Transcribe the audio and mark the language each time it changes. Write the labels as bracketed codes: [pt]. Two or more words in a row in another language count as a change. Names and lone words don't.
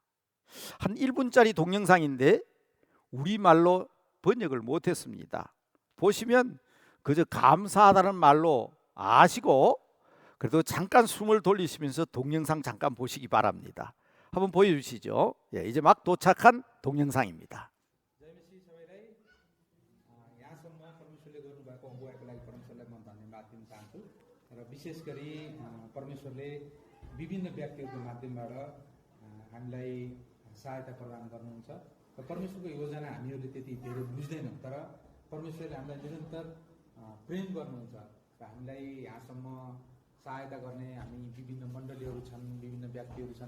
[ko] 한 1분짜리 동영상인데 우리말로 번역을 못했습니다. 보시면 그저 감사하다는 말로 아시고 그래도 잠깐 숨을 돌리시면서 동영상 잠깐 보시기 바랍니다. 한번 보여주시죠. 이제 막 도착한 동영상입니다. [ne] विशेष गरी परमेश्वरले विभिन्न व्यक्तिहरूको माध्यमबाट हामीलाई सहायता प्रदान गर्नुहुन्छ र परमेश्वरको योजना हामीहरूले त्यति धेरै बुझ्दैनौँ, तर परमेश्वरले हामीलाई निरन्तर प्रेम गर्नुहुन्छ र हामीलाई यहाँसम्म सहायता गर्ने हामी विभिन्न मण्डलीहरू छन्, विभिन्न व्यक्तिहरू छन्।